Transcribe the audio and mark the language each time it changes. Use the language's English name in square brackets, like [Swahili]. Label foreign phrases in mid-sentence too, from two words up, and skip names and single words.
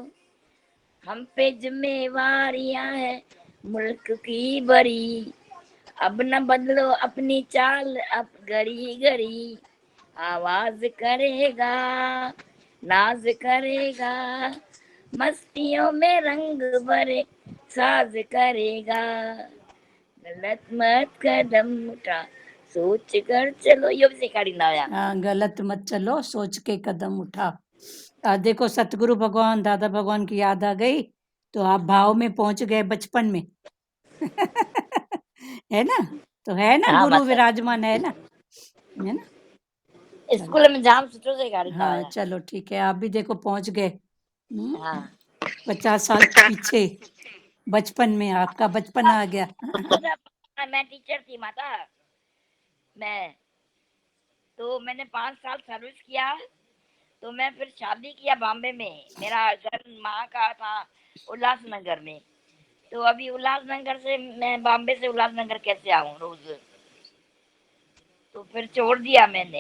[Hindi] हम पे जिम्मेवारियां है मुल्क की बड़ी अब न बदलो अपनी चाल अब घड़ी घड़ी आवाज करेगा नाज करेगा मस्तियों में रंग भरे साज करेगा गलत मत कदम उठा सोच कर चलो [Sindhi] इहो बि सेखारींदा हुया [Hindi] हाँ गलत मत चलो सोच के कदम उठा। देखो सतगुरु भगवान, दादा भगवान की याद आ गई, तो आप भाव में पहुंच गए बचपन में। है ना, तो है ना, हाँ गुरु माता विराजमान है ना, चलो। [Sindhi] स्कूल में जाम सुठो सेखारींदा [Hindi] हाँ [Sindhi] हुया [Hindi] चलो ठीक है, आप भी देखो पहुंच गए। हाँ 50 साल पीछे बचपन में आपका बचपन आ गया। मैं टीचर थी माता मैं तो मैंने 5 साल सर्विस किया तो मैं फिर शादी किया बॉम्बे में मेरा घर माँ का था उल्लासनगर में तो अभी उल्लासनगर से मैं बॉम्बे से उल्लासनगर कैसे आऊँ रोज तो फिर छोड़ दिया मैंने